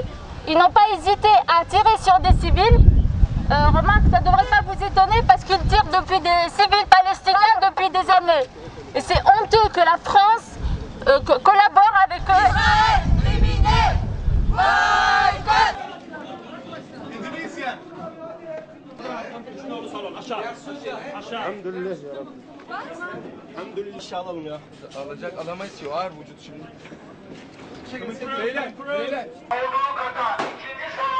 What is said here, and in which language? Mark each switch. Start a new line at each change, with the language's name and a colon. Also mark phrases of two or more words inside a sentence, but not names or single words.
French: Ils n'ont pas hésité à tirer sur des civils. Remarque, ça ne devrait pas vous étonner parce qu'ils tirent depuis des civils palestiniens depuis des années. Et c'est honteux que la France collabore avec eux. Israël criminel! Boycott!
Turkish: İnşallah alın ya. Alacak alamayız ki. Ağır vücut şimdi. Beyler. Olduğu kadar ikinci